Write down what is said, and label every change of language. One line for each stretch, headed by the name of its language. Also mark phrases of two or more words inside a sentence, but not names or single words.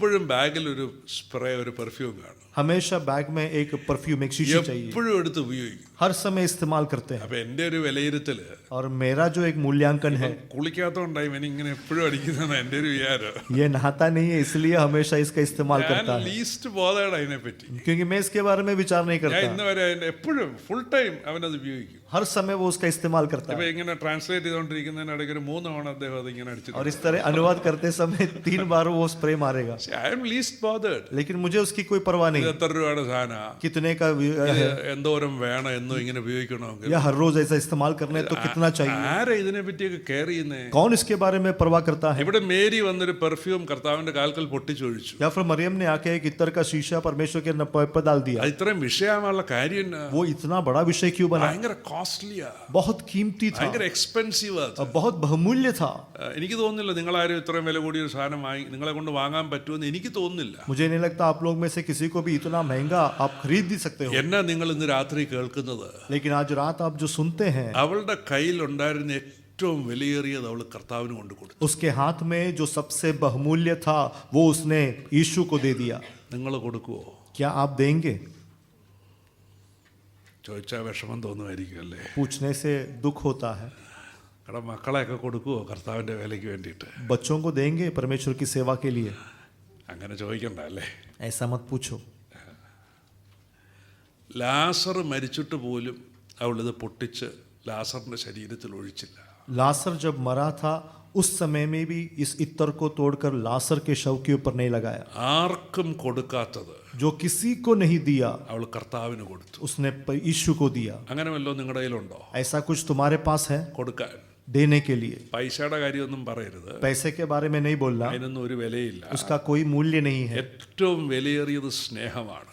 Malayalam: എപ്പോഴും ബാഗിൽ ഒരു സ്പ്രേ, ഒരു പെർഫ്യൂം കാണും.
Hindi: हमेशा बैग में एक परफ्यूम, एक शीशी चाहिए,
Malayalam: എപ്പോഴും എടുത്ത് ഉപയോഗിക്കും.
Hindi: हर समय इस्तेमाल करते हैं.
Malayalam: അപ്പൊ എന്റെ ഒരു വിലയിരുത്തല്,
Hindi: और मेरा जो एक मूल्यांकन है,
Malayalam: കുളിക്കാത്തോണ്ടായി ഇവൻ ഇങ്ങനെ എപ്പോഴും അടിക്കുന്നതാണ് എന്റെ ഒരു വിചാരം.
Hindi: ये नहाता नहीं है इसलिए हमेशा इसका इस्तेमाल
Malayalam: ഞാൻ
Hindi: करता है,
English: least bothered
Malayalam: അതിനെ പറ്റി.
Hindi: क्योंकि मैं इसके बारे में विचार नहीं
Malayalam: ഞാൻ
Hindi: करता.
Malayalam: ഇന്ന് വരെ അതിന്റെ എപ്പോഴും
English: full time
Malayalam: അവനത് ഉപയോഗിക്കും.
Hindi: हर समय वो उसका इस्तेमाल करता
Malayalam: ഇപ്പൊ
Hindi: है.
Malayalam: ഇങ്ങനെ ട്രാൻസ്ലേറ്റ് ചെയ്തോണ്ടിരിക്കുന്നതിനിടയ്ക്ക് ഒരു 3 തവണ അദ്ദേഹം അത് ഇങ്ങനെ അടിച്ചിട്ടുണ്ട്.
Hindi: और इस तरह अनुवाद करते समय 3 बार वो स्प्रे मारेगा,
English: I am least bothered.
Hindi: लेकिन मुझे उसकी कोई परवाह नहीं.
Malayalam: എത്ര രൂപയുടെ സാധന,
Hindi: कितने का
Malayalam: ഇത് എന്തോരം വേണം എന്നും ഇങ്ങനെ ഉപയോഗിക്കണമെങ്കിൽ
Hindi: या हर रोज ऐसा इस्तेमाल करने तो कितना चाहिए.
Malayalam: ആരാ ഇതിനെ പറ്റിയൊക്കെ കെയർ ചെയ്യുന്നേ?
Hindi: कौन इसके बारे में परवाह करता है?
Malayalam: ഇവിടെ മേരി വന്നൊരു പെർഫ്യൂം കർത്താവിന്റെ കാൽക്കൽ പൊട്ടിച്ചൊഴിച്ചു.
Hindi: या फिर मरियम ने आके एक इत्र का शीशा परमेश्वर के पैर पर डाल दिया.
Malayalam: അത് ഇത്രയും വിഷയമായുള്ള കാര്യം എന്നാ?
Hindi: वो इतना बड़ा विषय क्यों बना?
Malayalam: ഭയങ്കര കോസ്റ്റ്ലിയാ,
Hindi: बहुत कीमती था,
Malayalam: ഭയങ്കര എക്സ്പെൻസീവ്.
Hindi: बहुत बहुमूल्य था.
Malayalam: എനിക്ക് തോന്നുന്നില്ല നിങ്ങളാരും ഇത്രയും വില കൂടിയ ഒരു സാധനം നിങ്ങളെ കൊണ്ട് വാങ്ങാൻ പറ്റുമെന്ന് എനിക്ക് തോന്നുന്നില്ല.
Hindi: मुझे नहीं लगता आप लोग में से किसी को भी इतना महंगा आप खरीद भी सकते हो.
Malayalam: എന്നാ നിങ്ങൾ ഇന്ന് രാത്രി കേൾക്കുന്നത്,
Hindi: लेकिन आज रात आप जो सुनते हैं,
Malayalam: അവളുടെ കയ്യിൽ ഉണ്ടായിരുന്ന ഏറ്റവും വിലയേറിയത് അവൾ കർത്താവിന് കൊണ്ട് കൊടുത്തു.
Hindi: उसके हाथ में जो सबसे बहुमूल्य था वो उसने यीशु को दे दिया.
Malayalam: നിങ്ങൾ കൊടുക്കുവോ?
Hindi: क्या आप देंगे?
Malayalam: ചോദിച്ചാൽ വിഷമം തോന്നുമായിരിക്കും അല്ലേ?
Hindi: पूछने से दुख होता है.
Malayalam: എടാ മക്കളെയൊക്കെ കൊടുക്കുവോ കർത്താവിന്റെ വേലയ്ക്ക് വേണ്ടിയിട്ട്?
Hindi: बच्चों को देंगे परमेश्वर की सेवा के लिए?
Malayalam: അങ്ങനെ ചോദിക്കണ്ട അല്ലേ?
Hindi: ऐसा मत पूछो.
Malayalam: ലാസർ മരിച്ചിട്ട് പോലും അവളിത് പൊട്ടിച്ച് ലാസറിന്റെ ശരീരത്തിൽ ഒഴിച്ചില്ല.
Hindi: लासर जब मरा था उस समय में भी इस इत्र को तोड़कर लासर के शव के ऊपर नहीं लगाया.
Malayalam: ആർക്കും കൊടുക്കാത്തത്
Hindi: जो किसी को नहीं दिया
Malayalam: അവൾ കർത്താവിന് കൊടുത്തു.
Hindi: उसने यीशु को दिया.
Malayalam: അങ്ങനെ വല്ലോ നിങ്ങളുടെ കയ്യിലുണ്ടോ
Hindi: ऐसा कुछ तुम्हारे पास है
Malayalam: കൊടുക്കാൻ?
Hindi: देने के लिए?
Malayalam: പൈസയുടെ കാര്യമൊന്നും പറയരുത്,
Hindi: पैसे के बारे में नहीं बोलना,
Malayalam: അതിനൊന്നും ഒരു വിലയില്ല.
Hindi: उसका कोई मूल्य नहीं है.
Malayalam: ഏറ്റവും വിലയേറിയത് സ്നേഹമാണ്.